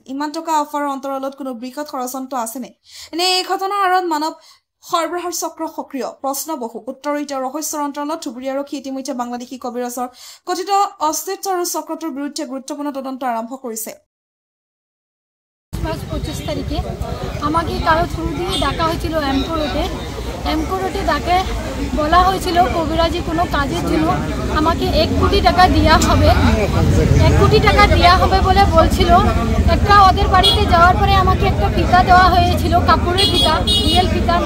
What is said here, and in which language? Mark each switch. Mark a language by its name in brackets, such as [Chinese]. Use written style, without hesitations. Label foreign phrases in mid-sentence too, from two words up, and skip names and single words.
[Assamese] ইমান টকা অফাৰৰ অন্তৰালত কোনো বৃহৎ ষড়যন্ত্ৰ আছেনে? এনে এই ঘটনাৰ আঁৰত মানৱ সৰবৰাহৰ চক্ৰ সক্ৰিয়? প্ৰশ্ন বহু, উত্তৰ এতিয়া ৰহস্যৰ অন্তৰালত। ধুবুৰী আৰক্ষী ইতিমধ্যে বাংলাদেশী কবিৰাজৰ কথিত অস্তিত্ব আৰু চক্ৰটোৰ বিৰুদ্ধে গুৰুত্বপূৰ্ণ তদন্ত আৰম্ভ কৰিছে। [Bangla] 25 তারিখে আমাকে কারো থ্রু দিয়ে ডাকা হয়েছিল এমকো রোডে ডাকে বলা হয়েছিল কবিরাজি কোনো কাজের জন্য আমাকে 1 কোটি টাকা দেওয়া হবে, 1 কোটি টাকা দেওয়া হবে বলে বলছিল। একটা ওদের বাড়িতে যাওয়ার পরে আমাকে একটা ফিতা দেওয়া হয়েছিল, কাপড়ের ফিতা, রিয়েল ফিতা না।